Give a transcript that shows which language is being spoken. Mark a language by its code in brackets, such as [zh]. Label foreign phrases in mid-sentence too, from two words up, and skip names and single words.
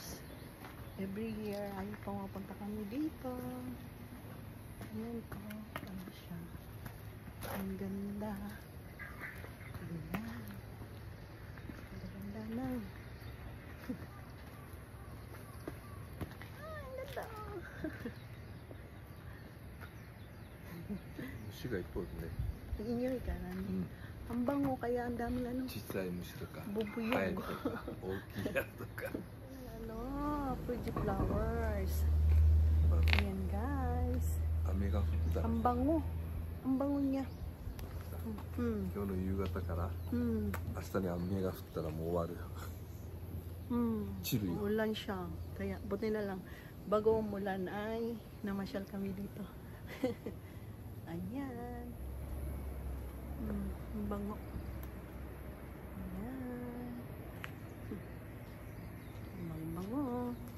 [en] Every year [tl] ay pumapunta kami dito. Ayan po. Ano siya? Ang ganda. Ayan. Ang ganda na. Ang ganda. [ja] 虫がいっぱいいるね。 [tl] Inyoy ka na. Ang bango kaya ang dami ano. [ja] 小さい虫とか、カエル [tl] Bubuyog. [ja] とか、大きいやつとか。 [tl] Ano, Fuji Flowers. Ayan guys. [ja] 雨が降ったら、 [tl] Ang bango. Ang bango niya. [ja] 今日の夕方から明日に雨が降ったらもう終わるよ。散るよ。 [tl] Ulan siya. Kaya buti na lang. Bago umulan ay namasyal kami dito. Ayan. Ang bango. Ayan. Ang bango.